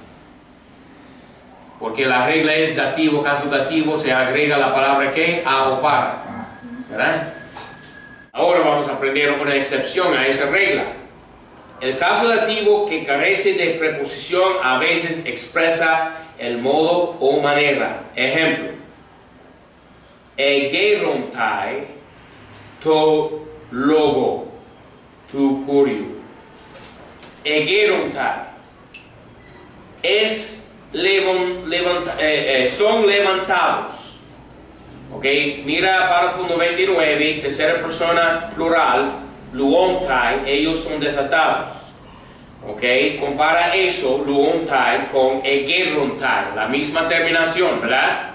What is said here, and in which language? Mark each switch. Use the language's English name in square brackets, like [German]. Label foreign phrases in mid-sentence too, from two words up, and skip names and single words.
[Spanish] Porque la regla es dativo, caso dativo, se agrega la palabra que, a o para. ¿Verdad? Ahora vamos a aprender una excepción a esa regla. El caso dativo que carece de preposición a veces expresa el modo o manera. Ejemplo. [Greek] ἐγείρονται τῷ λόγῳ τοῦ κυρίου. [Spanish] Egerontai es son levantados. Ok, mira párrafo 99, tercera persona plural, luontai, ellos son desatados. Ok, compara eso, luontai, con egerontai, la misma terminación, ¿verdad?